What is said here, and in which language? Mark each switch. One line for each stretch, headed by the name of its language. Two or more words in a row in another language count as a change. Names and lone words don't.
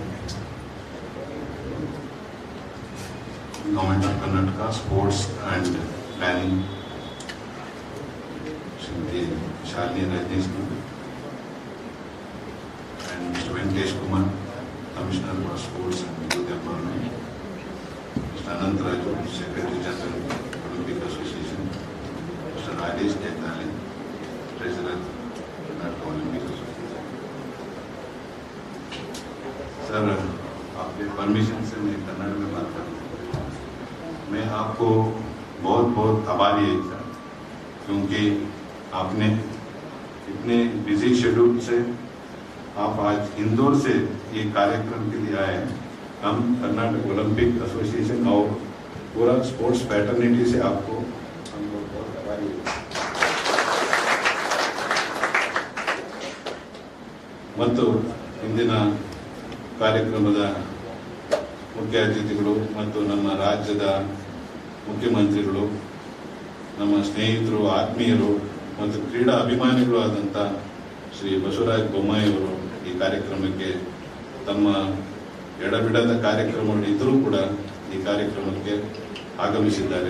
English: Government of Karnataka, Sports and Planning, Shri Shalini Rajneesh, and Mr. Venkatesh Kumar, Commissioner for Sports and Youth Empowerment, Mr. Anant Raju, Secretary General, Olympic Association, Mr. Rajesh Jaitlali, Treasurer, Karnataka Olympic Association.
Hindi: सर, आपके परमिशन से मैं कन्नड़ में बात करूँ। मैं आपको बहुत बहुत आभारी है सर, क्योंकि आपने इतने
English: busy schedule
Hindi: से आप आज इंदौर से ये कार्यक्रम के लिए आए हैं। हम कर्नाटक ओलंपिक एसोसिएशन और पूरा
English: sports paternity
Hindi: से आपको हम लोग बहुत आभारी है।
Kannada: ಮತ್ತು ಇಂದಿನ ಕಾರ್ಯಕ್ರಮದ ಮುಖ್ಯ ಅತಿಥಿಗಳು ಮತ್ತು ನಮ್ಮ ರಾಜ್ಯದ ಮುಖ್ಯಮಂತ್ರಿಗಳು, ನಮ್ಮ ಸ್ನೇಹಿತರು, ಆತ್ಮೀಯರು ಮತ್ತು ಕ್ರೀಡಾ ಅಭಿಮಾನಿಗಳು ಆದಂಥ ಶ್ರೀ ಬಸವರಾಜ ಬೊಮ್ಮಾಯಿ ಅವರು ಈ ಕಾರ್ಯಕ್ರಮಕ್ಕೆ ತಮ್ಮ ಎಡಬಿಡದ ಕಾರ್ಯಕ್ರಮಗಳು ಇದ್ದರೂ ಕೂಡ ಈ ಕಾರ್ಯಕ್ರಮಕ್ಕೆ ಆಗಮಿಸಿದ್ದಾರೆ.